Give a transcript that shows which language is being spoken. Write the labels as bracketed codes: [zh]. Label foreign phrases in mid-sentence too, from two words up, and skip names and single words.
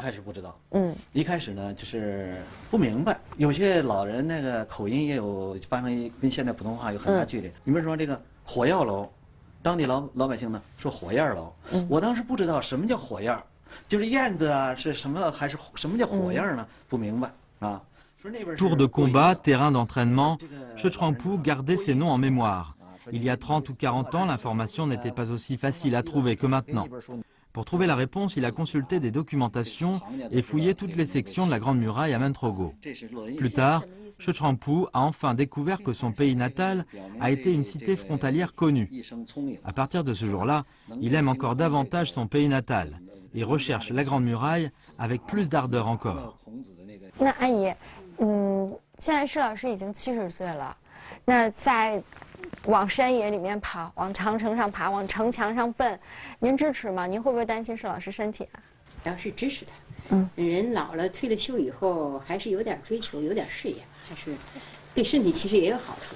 [zh] 一开始不知道，一开始呢就是不明白，有些老人那个口音也有发生跟现在普通话有很大距离。你比如说这个火药楼，当地老百姓呢说火焰楼，我当时不知道什么叫火焰，就是燕子啊是什么，还是什么叫火焰呢？不明白啊。 [fr] Tour de combat, terrain d'entraînement, Che Trangpu gardait ces noms en mémoire. Il y a 30 ou 40 ans, l'information n'était pas aussi facile à trouver que maintenant. Pour trouver la réponse, il a consulté des documentations et fouillé toutes les sections de la Grande Muraille à Mentrogo. Plus tard, Che Trangpu a enfin découvert que son pays natal a été une cité frontalière connue. À partir de ce jour-là, il aime encore davantage son pays natal et recherche la Grande Muraille avec plus d'ardeur encore. [zh] 那阿姨，现在施老师已经70岁了，那在往山野里面跑，往长城上爬，往城墙上奔，您支持吗？您会不会担心施老师身体啊？倒是支持他。人老了退了休以后，还是有点追求，有点事业，还是对身体其实也有好处。